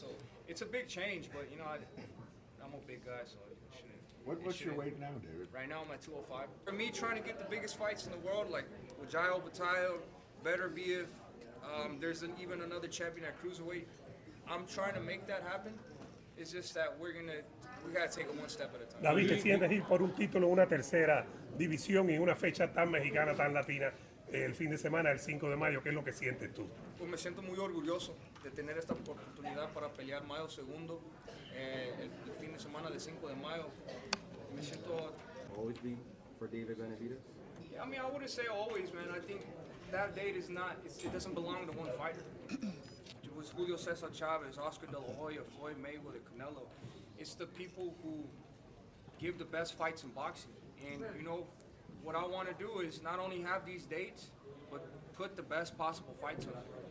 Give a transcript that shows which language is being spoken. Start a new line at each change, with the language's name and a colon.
English: So it's a big change, but you know, I'm a big guy, so it shouldn't. What's your weight now, David? Right now I'm at 205. For me, trying to get the biggest fights in the world, like with Jail Bataille, Benavidez, there's even another champion at cruiserweight. I'm trying to make that happen. It's just that we gotta take it one step at a time.
Spanish: David, ¿te sientes ir por un título en una tercera división y en una fecha tan mexicana, tan latina, el fin de semana, el 5 de mayo? ¿Qué es lo que sientes tú? Pues me siento muy orgulloso de tener esta oportunidad para pelear mayo segundo, el fin de semana del 5 de mayo. Me siento...
English: Always be for David Benavidez? Yeah, I mean, I wouldn't say always, man. I think that date is not, it doesn't belong to one fighter. It was Julio Cesar Chavez, Oscar De La Hoya, Floyd Mayweather, Canelo. It's the people who give the best fights in boxing. And, you know, what I want to do is not only have these dates, but put the best possible fights on it.